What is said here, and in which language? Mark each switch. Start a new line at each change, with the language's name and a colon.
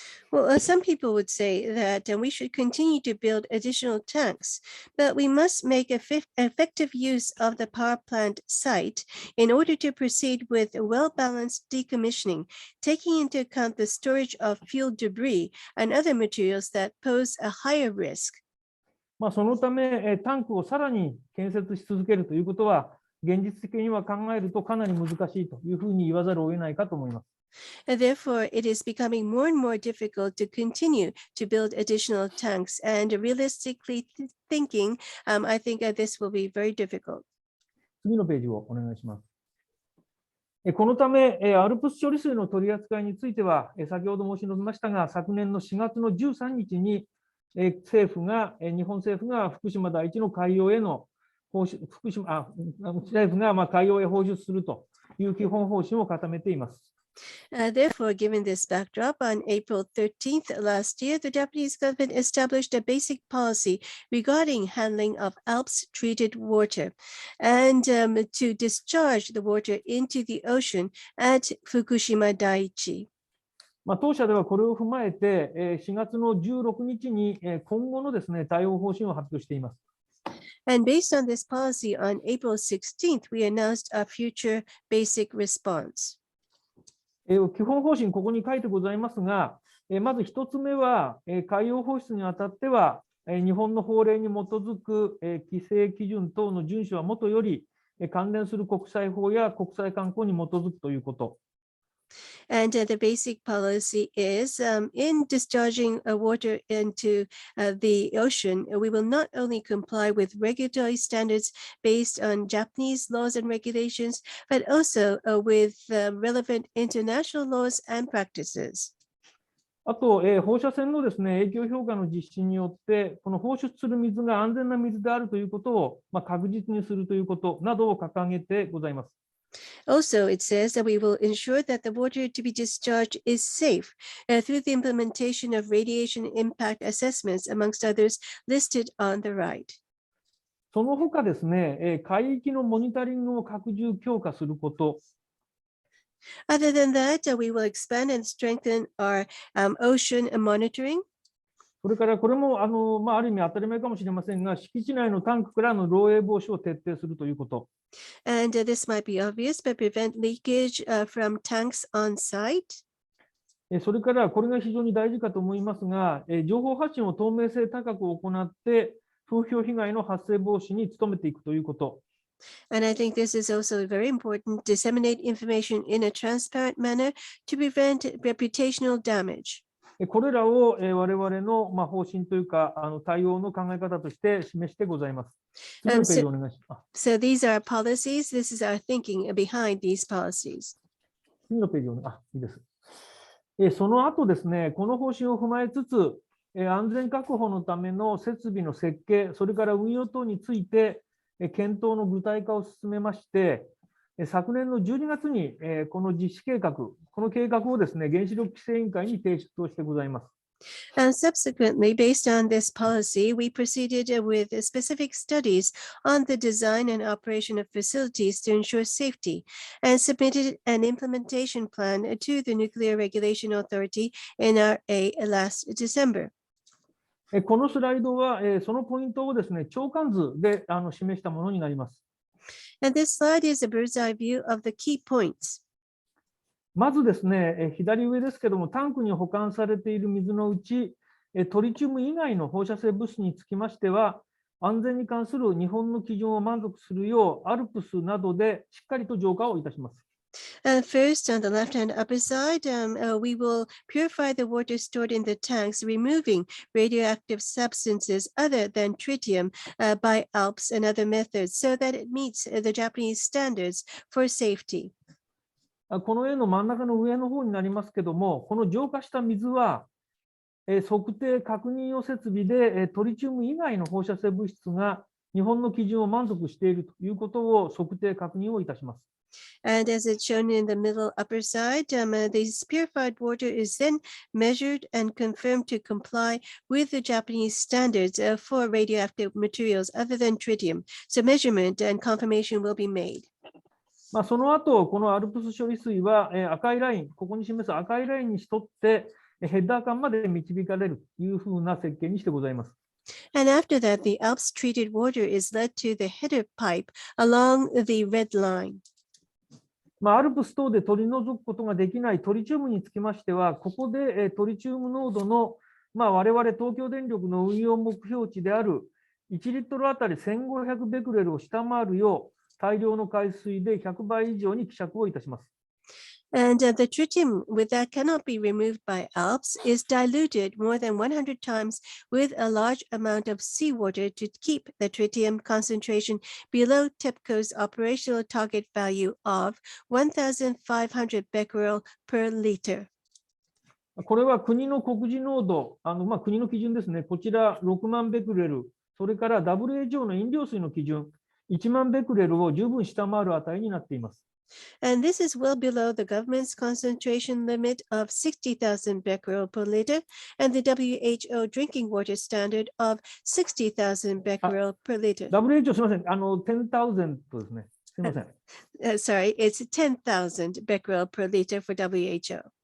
English: Well, some people would say that we should continue to build additional tanks, but we must make effective use of the power plant site in order to proceed with well-balanced decommissioning, taking into account the storage of fuel debris and other materials that pose a higher risk.
Japanese: そのため、タンクをさらに建設し続けるということは、現実的には考えるとかなり難しいというふうに言わざるを得ないかと思います。
English: And therefore, it is becoming more and more difficult to continue to build additional tanks. And realistically thinking, I think that this will be very difficult.
Japanese: 次のページをお願いします。このため、アルプス処理水の取り扱いについては、先ほど申し述べましたが、昨年の4月の13日に、日本政府が福島第一の海洋への政府が海洋へ放出するという基本方針を固めています。
English: Therefore, given this backdrop, on April 13th last year, the Japanese government established a basic policy regarding handling of Alps treated water and to discharge the water into the ocean at Fukushima Daiichi.
Japanese: 当社ではこれを踏まえて、4月の16日に今後のですね、対応方針を発表しています。
English: And based on this policy, on April 16th, we announced a future basic response.
Japanese: 基本方針、ここに書いてございますが、まず1つ目は、海洋放出にあたっては、日本の法令に基づく規制基準等の遵守はもとより、関連する国際法や国際慣行に基づくということ。
English: And the basic policy is in discharging water into the ocean, we will not only comply with regulatory standards based on Japanese laws and regulations, but also with relevant international laws and practices.
Japanese: あと、放射線のですね、影響評価の実施によって、この放出する水が安全な水であるということを、確実にするということなどを掲げてございます。
English: Also, it says that we will ensure that the water to be discharged is safe through the implementation of radiation impact assessments, amongst others, listed on the right.
Japanese: その他ですね、海域のモニタリングを拡充強化すること。
English: Other than that, we will expand and strengthen our ocean monitoring.
Japanese: それからこれもある意味当たり前かもしれませんが、敷地内のタンクからの漏洩防止を徹底するということ。
English: And this might be obvious, but prevent leakage from tanks on site.
Japanese: それからこれが非常に大事かと思いますが、情報発信を透明性高く行って、風評被害の発生防止に努めていくということ。
English: And I think this is also very important, disseminate information in a transparent manner to prevent reputational damage.
Japanese: これらを我々の方針というか対応の考え方として示してございます。次のページお願いします。
English: So these are policies. This is our thinking behind these policies.
Japanese: 次のページいいです。その後ですね、この方針を踏まえつつ、安全確保のための設備の設計、それから運用等について検討の具体化を進めまして、昨年の12月にこの実施計画、この計画をですね、原子力規制委員会に提出をしてございます。
English: And subsequently, based on this policy, we proceeded with specific studies on the design and operation of facilities to ensure safety and submitted an implementation plan to the Nuclear Regulation Authority, NRA, last December.
Japanese: このスライドは、そのポイントをですね、長官図で示したものになります。
English: And this slide is a bird's eye view of the key points.
Japanese: まずですね、左上ですけども、タンクに保管されている水のうち、トリチウム以外の放射性物質につきましては、安全に関する日本の基準を満足するよう、アルプスなどでしっかりと浄化をいたします。
English: First, on the left-hand upper side, we will purify the water stored in the tanks, removing radioactive substances other than tritium by Alps and other methods so that it meets the Japanese standards for safety.
Japanese: この絵の真ん中の上の方になりますけども、この浄化した水は、測定確認用設備でトリチウム以外の放射性物質が日本の基準を満足しているということを測定確認をいたします。
English: And as it's shown in the middle upper side, this purified water is then measured and confirmed to comply with the Japanese standards for radioactive materials other than tritium. So measurement and confirmation will be made.
Japanese: その後、このアルプス処理水は赤いライン、ここに示す赤いラインに沿ってヘッダー間まで導かれるというふうな設計にしてございます。
English: And after that, the Alps treated water is led to the header pipe along the red line.
Japanese: アルプス等で取り除くことができないトリチウムにつきましては、ここでトリチウム濃度の、我々東京電力の運用目標値である1リットルあたり1500ベクレルを下回るよう、大量の海水で100倍以上に希釈をいたします。
English: And the tritium that cannot be removed by Alps is diluted more than 100 times with a large amount of seawater to keep the tritium concentration below TEPCO's operational target value of 1,500 becquerel per liter.
Japanese: これは国の告示濃度、国の基準ですね。こちら6万ベクレル、それから WHO の飲料水の基準、1万ベクレルを十分下回る値になっています。
English: And this is well below the government's concentration limit of 60,000 becquerel per liter and the WHO drinking water standard of 60,000 becquerel per liter.
Japanese: WHO すみません、10,000 ですね。すみません。
English: Sorry, it's 10,000 becquerel per liter for WHO.